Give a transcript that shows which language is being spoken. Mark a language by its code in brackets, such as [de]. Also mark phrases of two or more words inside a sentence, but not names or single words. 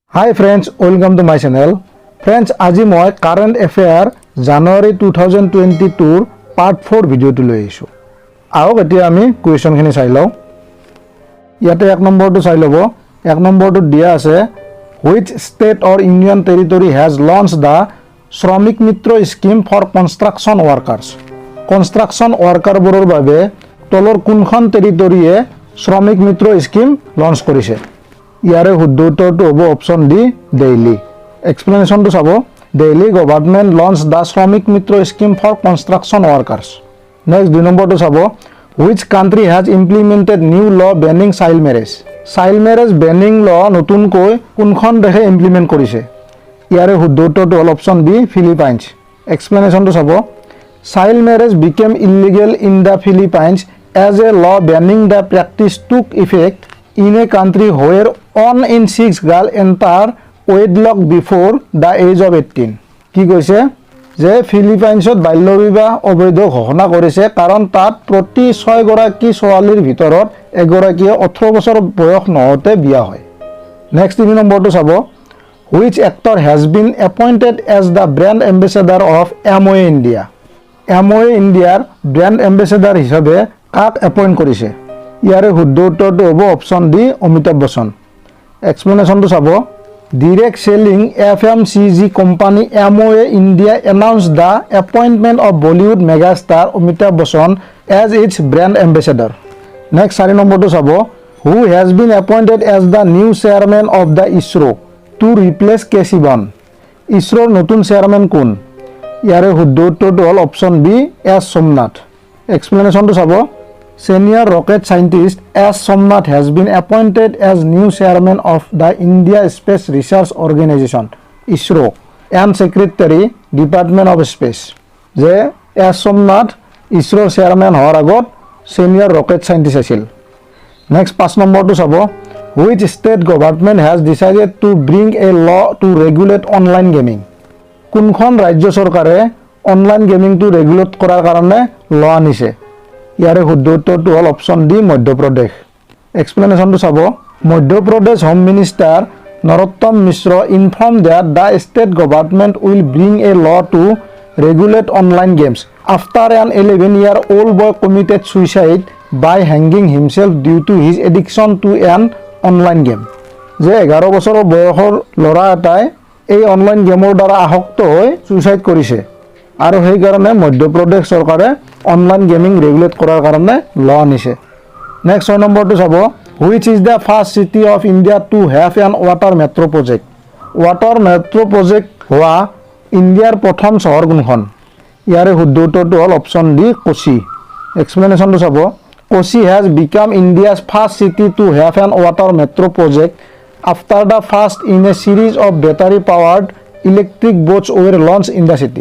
[en] Hi friends, welcome to my channel. Friends, [as] আজি মই [en] current affair January 2022 part 4 [as] ভিডিওটো লৈ আইছো। আহক এতিয়া আমি কুৱেশ্যনখিনি চাই লওঁ। ইয়াতে এক নম্বৰটো চাই ল'ব। এক নম্বৰটো দিয়া আছে [en] which state or union territory has launched the শ্ৰমিক মিত্ৰ scheme for construction workers। construction workers [as] বাবে তলৰ কোনখন টেৰিটৰীয়ে শ্ৰমিক মিত্ৰ [en] scheme launch [as] কৰিছে? ইয়াৰে শুদ্ধ উত্তৰটো হ'ব [en] option D [as] দিল্লী। এক্সপ্লেনেশ্যনটো চাব। [en] দিল্লী government launch the শ্ৰমিক মিত্ৰ scheme for construction workers। নেক্সট 2 [as] নম্বৰটো চাব [en] which country has implemented new law banning child marriage? child marriage banning law [as] নতুনকৈ কোনখন দেশে ইমপ্লিমেণ্ট কৰিছে? ইয়াৰে শুদ্ধ উত্তৰটো হ'ল [en] option B [as] ফিলিপাইনছ। এক্সপ্লেনেশ্যনটো চাব। [en] child marriage became illegal in the Philippines as a law banning the practice took effect in a country where 1 in 6 girl enter wedlock before the age of 18 [as] কি কৈছে যে ফিলিপাইনছত বাল্য বিবাহ অবৈধ ঘোষণা কৰিছে কাৰণ তাত প্ৰতি 6 গৰাকী ছোৱালীৰ ভিতৰত এগৰাকীয়ে 18 বছৰ বয়স নহতে বিয়া হয়। [en] নেক্সট 3 [as] নম্বৰটো চাব [en] which actor has been appointed as the brand ambassador of Amway India? [as] Amway Indiaৰ [en] brand ambassador [as] হিচাপে কাক এপইণ্ট কৰিছে? ইয়াৰে শুদ্ধ উত্তৰটো হ'ব [en] option D [as] অমিতাভ বচ্চন। এক্সপ্লেনেশ্যনটো চাব। [en] direct selling FMCG company Amway India announced the appointment of Bollywood megastar অমিতাভ বচ্চন as its brand ambassador. নেক্সট 4 [as] নম্বৰটো চাব [en] who has been appointed as the new chairman of the ISRO to replace K. Sivan? [as] ইছৰোৰ নতুন চেয়াৰমেন কোন? ইয়াৰে শুদ্ধ উত্তৰটো হ'ল [en] option B [as] এছ সোমনাথ। এক্সপ্লেনেশ্যনটো চাব। [en] Senior rocket scientist S. Somnath has been appointed as new chairman of the India Space Research Organization (ISRO) and Secretary Department of Space. [as] যে S. Somnath ISRO chairman হোৱাৰ আগত [en] senior rocket scientist [as] আছিল। [en] Next 5 [as] নম্বৰটো চাব [en] which state government has decided to bring a law to regulate online gaming? [as] কোনখন ৰাজ্য চৰকাৰে [en] online gaming [as] ৰেগুলেট কৰাৰ কাৰণে ল আনিছে? ইয়াৰে শুদ্ধ উত্তৰটো হ'ল [en] option D [as] মধ্যপ্ৰদেশ। এক্সপ্লেনেশ্যনটো চাব। [en] মধ্যপ্ৰদেশ home minister নৰোত্তম মিশ্ৰ inform that the state government will bring a law to regulate online games after an 11-year-old boy committed suicide by hanging himself due to his addiction to an online game। [as] যে 11 বছৰৰ বয়সৰ ল'ৰা এটাই এই [en] online game [as] দ্বাৰা আসক্ত হৈ ছুইচাইড কৰিছে আৰু সেইকাৰণে মধ্যপ্ৰদেশ চৰকাৰে [en] online gaming regulate [as] কৰাৰ কাৰণে ল আনিছে। [en] নেক্সট 6 [as] নম্বৰটো চাব [en] which is the first city of India to have an water metro project? water metro project [as] হোৱা ইণ্ডিয়াৰ প্ৰথম চহৰ কোনখন? ইয়াৰে শুদ্ধ উত্তৰটো হ'ল [en] option D [as] কোচি। এক্সপ্লেনেশ্যনটো চাব। [en] কোচি has become India's first city to have an water metro project after the first in a series of battery powered electric boats were launch in the city।